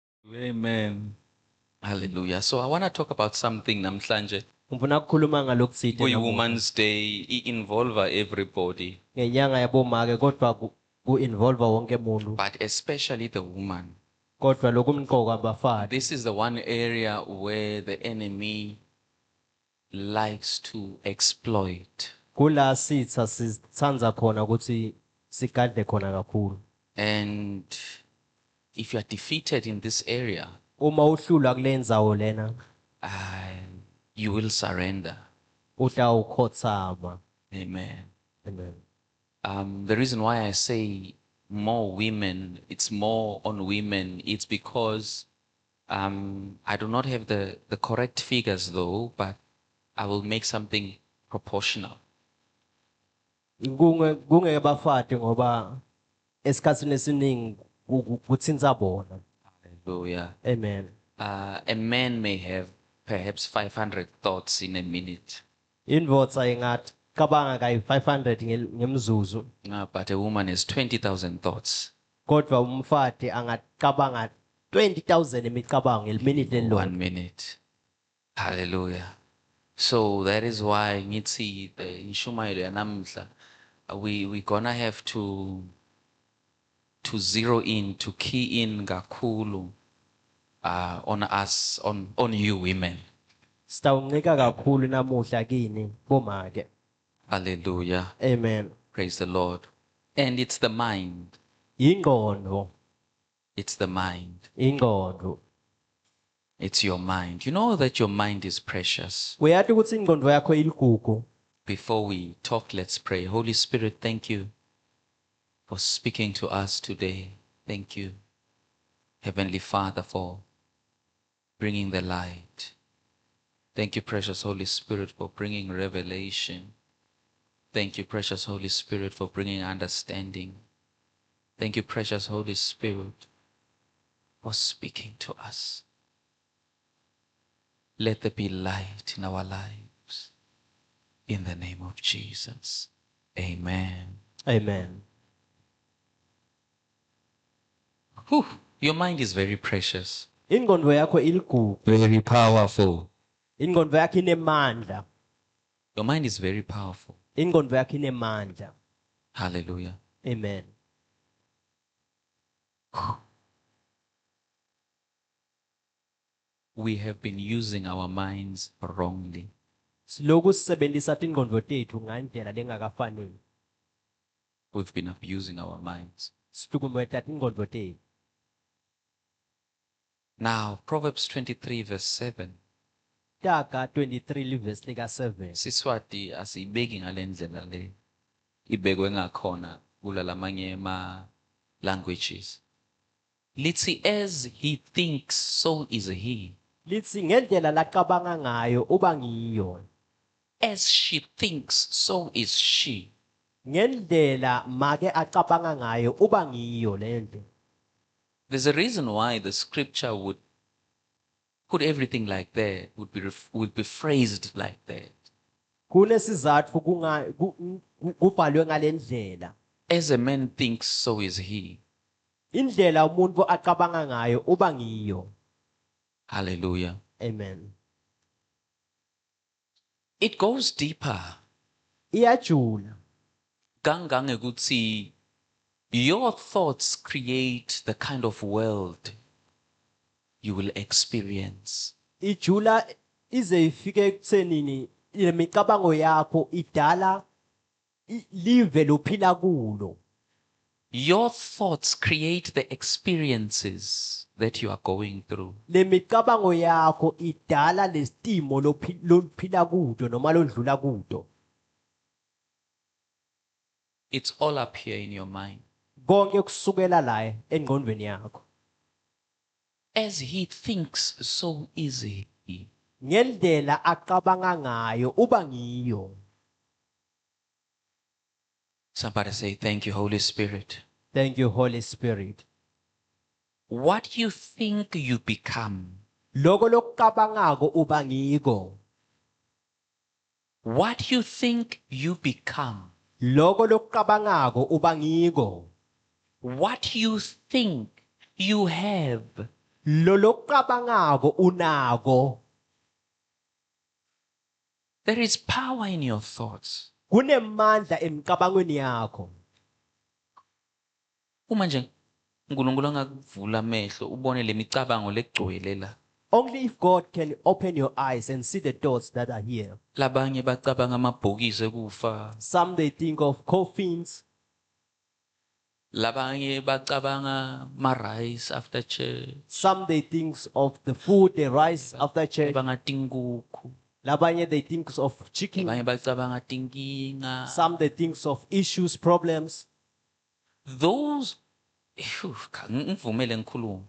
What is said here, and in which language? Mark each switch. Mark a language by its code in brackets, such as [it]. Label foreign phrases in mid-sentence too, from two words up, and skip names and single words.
[en] Amen. Hallelujah. So I want to talk about something namhlanje. [ss] Ngifuna ukukhuluma ngalokuthize namuhla. [en] Women's Day involve everybody, [ss] Ngenyanga yabomake kodwa ku-involve wonke umuntu. [en] but especially the woman. [ss] Kodwa lokumqoka abafati. [en] This is the one area where the enemy likes to exploit. [ss] Kula sitha sithanza khona ukuthi sikade khona kakhulu. [en] And if you are defeated in this area, [ss] Uma uhlulwa kule ndzawo lena, [en] you will surrender. [ss] uta ukhothama. [en] Amen. Amen. The reason why I say more women, it's more on women, it's because I do not have the correct figures though, but I will make something proportional. [ss] Kungeke bafati ngoba esikhatsini esiningi kuthinta bona. [en] Hallelujah. Amen. A man may have perhaps 500 thoughts in a minute, [ss] Indvodza ingathi cabanga kayi 500 ngemzuzu. [en] but a woman has 20,000 thoughts [ss] Kodwa umfati angacabanga 20,000 imicabango ngeminute [en] in [ss] elilodwa. [en] 1 minute. Hallelujah. So that is why ngithi the [ss] inshumayelo yanamhla [en] we gonna have to zero in, to key in kakhulu on us, on you women. [ss] Sitawuncika kakhulu namuhla kini bomake. [en] Hallelujah. Amen. Praise the Lord. And it's the mind. [ss] Ingqondo, [en] It's the mind. [ss] ingqondo. [en] It's your mind. You know that your mind is precious. [ss] Uyathi ukuthi ingqondo yakho iligugu. [en] Before we talk, let's pray. Holy Spirit, thank you for speaking to us today. Thank you, Heavenly Father, for bringing the light. Thank you, precious Holy Spirit, for bringing revelation. Thank you, precious Holy Spirit, for bringing understanding. Thank you, precious Holy Spirit, for speaking to us. Let there be light in our lives. In the name of Jesus. Amen. Amen. Whew, your mind is very precious. [ss] Ingqondo yakho iligugu. [en] Very powerful. [ss] Ingqondo yakho inemandla. [en] Your mind is very powerful. [ss] Ingqondo yakho inemandla. [en] Hallelujah. Amen. We have been using our minds wrongly. [ss] Siloku sisebenzisa ingqondo tethu ngendlela lengakafanele. [en] We've been abusing our minds. [ss] Sihlukumeta ingqondo tethu. [en] Now, Proverbs 23 verse 7. [ss] Taka 23 verse lika 7. Siswati asibeki ngalendlela le. Ibekwe ngakhona kula lamanye ma languages. Lithi, [en] as he thinks, so is he. [ss] Lithi ngendlela lacabanga ngayo uba ngiyo. [en] As she thinks, so is she. [ss] Ngendlela make acabanga ngayo uba ngiyo lento. [en] There's a reason why the scripture would put everything like that, would be phrased like that. [ss] Kunesizathu kubhalwe ngalendlela. [en] As a man thinks, so is he. [ss] Indlela umuntu acabanga ngayo uba ngiyo. [en] Hallelujah. Amen. It goes deeper. [ss] Iyajula. [en] Kangangekuthi your thoughts create the kind of world you will experience. [ss] Ijula ize ifike ekuthenini imicabango yakho idala live lophila kulo. [en] Your thoughts create the experiences that you are going through. [ss] Lemicabango yakho idala lesimo lophila kudo noma lodlula kudo. [en] It's all up here in your mind. [ss] Konke kusukela la engqondweni yakho. [en] As he thinks, so is he. [ss] Ngendlela acabanga ngayo uba ngiyo. [en] Somebody say, thank you, Holy Spirit. Thank you, Holy Spirit. What you think you become. [ss] Loko lokucabangako uba ngiko. [en] What you think you become. [ss] Loko lokucabangako uba ngiko. [en] What you think you have [ss] lo lokucabangako unako. [en] There is power in your thoughts. [ss] Kunemandla emicabangweni yakho. Uma nje uNkulunkulu angakuvula amehlo ubone lemicabango legcwele la. [en] Only if God can open your eyes and see the thoughts that are here. [ss] Labanye bacabanga amabhokisi ekufa. [en] Some they think of coffins. [ss] Labanye bacabanga ma-rice [en] after church. Some they think of the food they rise after church. [ss] Bacabanga tinkukhu. [en] Labanye they think of chicken. [ss] Labanye bacabanga tinkinga. [en] Some they think of issues, problems. [ss] Those ngivumele ngikhuluma.